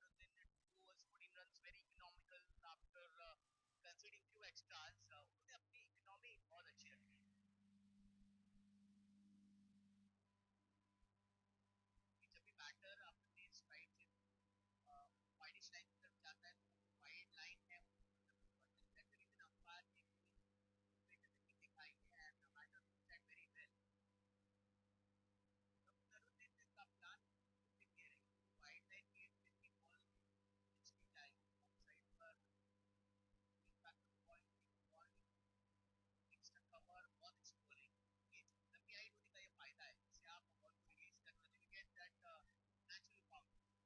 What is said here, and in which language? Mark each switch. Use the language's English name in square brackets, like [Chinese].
[English] Naruddin 2 overs 14 runs, very economical after conceding few extras. [Hindi] उन्होंने अपनी economy बहुत अच्छी रखी. जब भी बैटर अपने स्ट्राइक से वाइडिश लाइन की तरफ जाता है, तो वाइड लाइन है, [English] that's the reason umpire [Hindi] ने भी दिखाई है, [English] and the batter knows that very well. Dr. [Hindi] Naruddin का प्लान क्लियर है, वाइड लाइन की जितनी बॉल पिछली जाए ऑफ साइड पर impact ball ball extra cover बहुत अच्छी बॉलिंग. ये लंबी हाइट होने का ये फायदा है, इससे आप बॉल को रिलीज कर सकते हो, [English] Get that natural bounce.